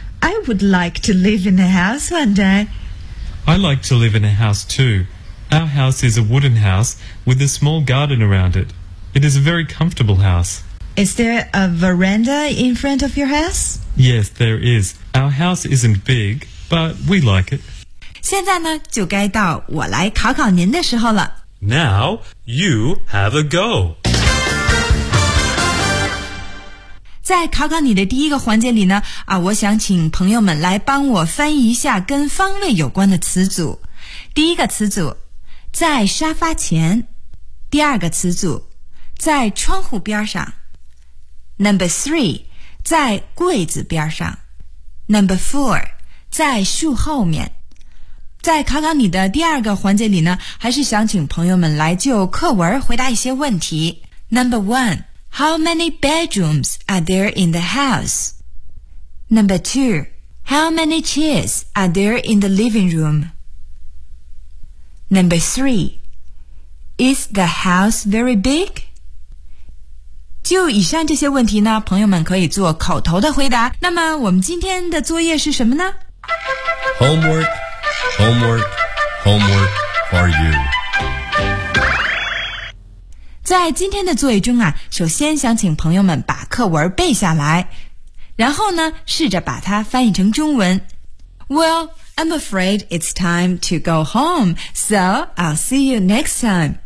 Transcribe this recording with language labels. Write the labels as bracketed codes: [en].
[en] I would like to live in a house one day. I like to live in a house, too. Our house is a wooden house with a small garden around it. It is a very comfortable house. Is there a veranda in front of your house? Yes, there is. Our house isn't big, but we like it. [zh] 现在呢，就该到我来考考您的时候了。 [en] Now you have a go。 [zh] 在考考你的第一个环节里呢，我想请朋友们来帮我翻译一下跟方位有关的词组。第一个词组，在沙发前；第二个词组，在窗户边上；Number 3，在柜子边上；Number 4，在树后面。在考考你的第二个环节里呢，还是想请朋友们来就课文回答一些问题。 [en] Number 1, how many bedrooms are there in the house? Number 2, How many chairs are there in the living room? Number 3. Is the house very big? [zh] 就以上这些问题呢，朋友们可以做口头的回答。那么我们今天的作业是什么呢？ [en] Homework, homework, homework for you. [zh] 在今天的作业中啊，首先想请朋友们把课文背下来，然后呢，试着把它翻译成中文。 [en] Well, I'm afraid it's time to go home, so I'll see you next time.